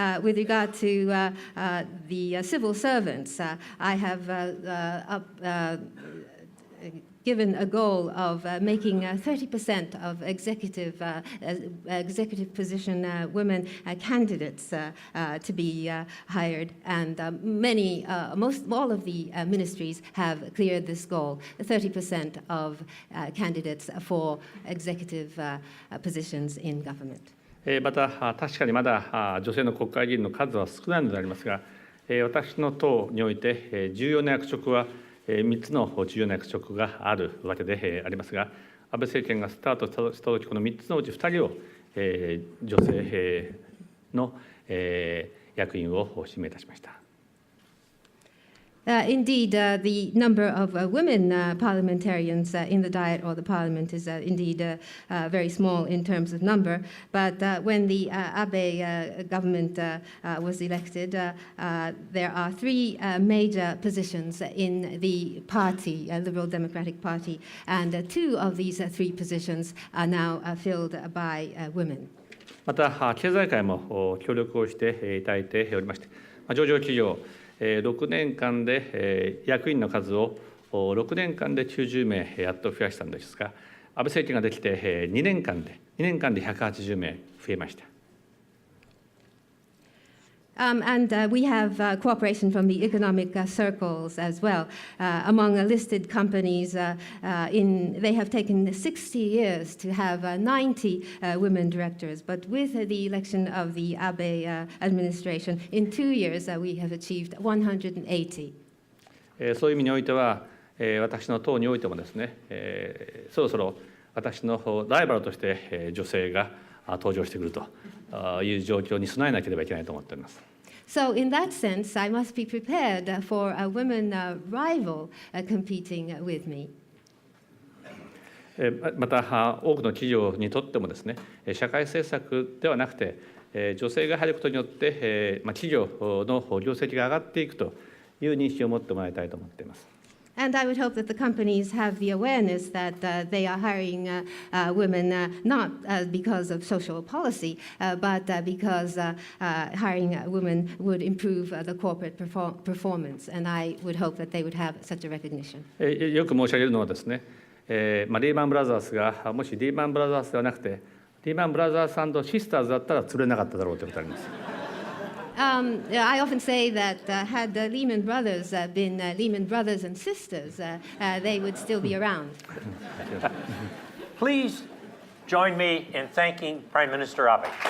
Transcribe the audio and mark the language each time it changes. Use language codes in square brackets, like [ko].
[en] With regard to the civil servants, I have given a goal of making 30% of executive position women candidates to be hired, and all of the ministries have cleared this goal, 30% of candidates for executive positions in government. [ja] また確かにまだ女性の国会議員の数は少ないのでありますが、私の党において重要な役職は3つの重要な役職があるわけでありますが、安倍政権がスタートしたとき、この3つのうち2人を女性の役員を指名いたしました。 [en] Indeed, the number of women parliamentarians in the Diet or the Parliament is indeed very small in terms of number. But when the Abe government was elected, there are 3 major positions in the party, Liberal Democratic Party, and 2 of these 3 positions are now filled by women. [ja] また経済界も協力をしていただいておりまして、上場企業6年間で役員の数を6年間で90名やっと増やしたんですが、安倍政権ができて2年間で180名増えました。 [en] And we have cooperation from the economic circles as well. Among listed companies, they have taken 60 years to have 90 women directors. But with the election of the Abe administration, in 2 years, we have achieved 180. [ja] そういう意味においては、私の党においてもですね、そろそろ私のライバルとして女性が登場してくるという状況に備えなければいけないと思っております。 [en] So in that sense, I must be prepared for a women rival competing with me. [ja] また、多くの企業にとってもですね、社会政策ではなくて、女性が入ることによって、企業の業績が上がっていくという認識を持ってもらいたいと思っています。 [en] And I would hope that the companies have the awareness that they are hiring women not because of social policy, but because hiring women would improve the corporate performance. And I would hope that they would have such a recognition. [ja] よく申し上げるのはですね、リーマンブラザーズがもしリーマンブラザーズではなくて、リーマンブラザーズ&シスターズだったら釣れなかっただろうということがあります。 [en] I often say that had the Lehman Brothers been Lehman Brothers and Sisters, they would still be around. Please join me in thanking Prime Minister Abe.